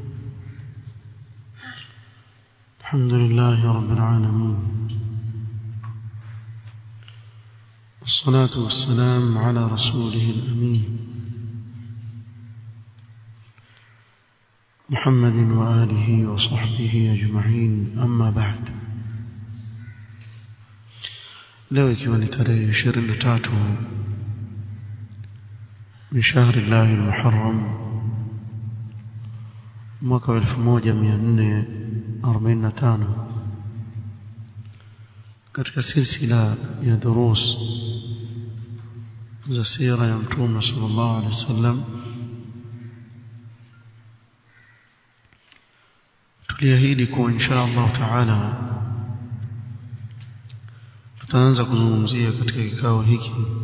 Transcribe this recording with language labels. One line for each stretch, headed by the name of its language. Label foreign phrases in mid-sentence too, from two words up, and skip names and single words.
Arabic: الحمد لله رب العالمين، والصلاة والسلام على رسوله الأمين محمد وآله وصحبه أجمعين. أما بعد،
Swahili: leo ikiwa ni tarehe 23
Arabic: من شهر الله المحرم
Swahili: mwaka 1445 katika silsila ya durus za sira ya Mtume
Arabic: صلى الله عليه وسلم,
Swahili: tuliahidi kwa
Arabic: إن شاء الله تعالى
Swahili: tutaanza kuzungumzia katika kikao hiki